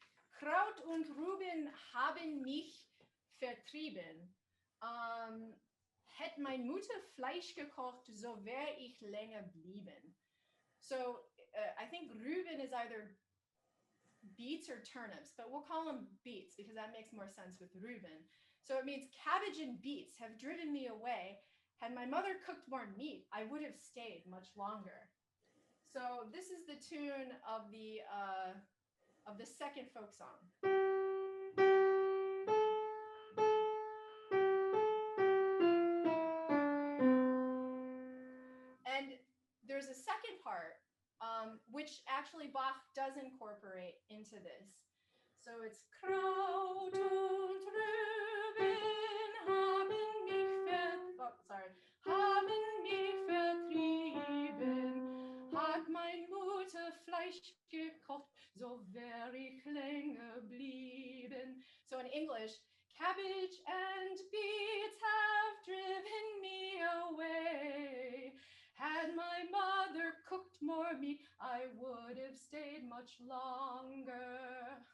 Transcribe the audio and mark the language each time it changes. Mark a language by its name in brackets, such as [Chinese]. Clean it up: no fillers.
[German] Kraut und Rüben haben mich vertrieben. Hätte meine Mutter Fleisch gekocht, so wäre ich länger blieben. [English] So I think Rüben is either beets or turnips, but we'll call them beets because that makes more sense with Reuben. So it means cabbage and beets have driven me away. Had my mother cooked more meat, I would have stayed much longer. So this is the tune of the second folk song. And there's a second part which actually Bach does incorporate into this. So it's [German] Kraut und Rüben haben mich vertrieben, hat mein Mutter Fleisch gekocht, so wär ich länger blieben. [English] So in English, cabbage and beets have driven me away. Had my mother cooked more meat, I would have stayed much longer.